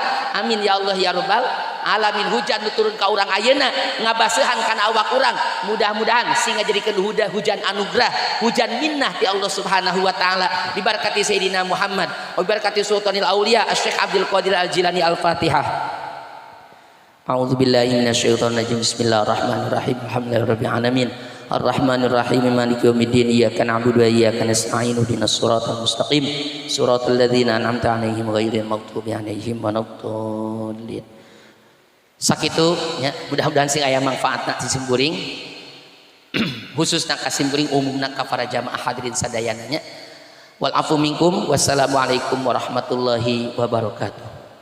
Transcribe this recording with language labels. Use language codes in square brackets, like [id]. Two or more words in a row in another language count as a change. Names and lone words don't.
[ar] آمين يا الله يا رب العالمين. [su] Hujan nu turun ka urang ayeuna ngabaseuhan kana awak urang, mudah-mudahan sing ngajadikeun hujan anugerah, hujan minnah ti Allah [ar] سبحانه وتعالى. [id] Diberkati Sayyidina Muhammad wa diberkati Sultanil Aulia Asy-Syaikh Abdul Qadir Al-Jilani. [ar] Al-Fatihah. أعوذ بالله من الشيطان الرجيم. بسم الله الرحمن الرحيم. الحمد لله رب العالمين. الرحمن الرحيم. مالك يوم الدين. إياك نعبد وإياك نستعين. اهدنا الصراط المستقيم. صراط الذين أنعمت عليهم غير المغضوب عليهم ولا الضالين. [su] Sakitu nya, mudah-mudahan sing aya manfaatna di simkuring khususna ka simkuring umumna ka para jamaah hadirin sadayana nya. [ar] والعفو منكم. والسلام عليكم ورحمة الله وبركاته.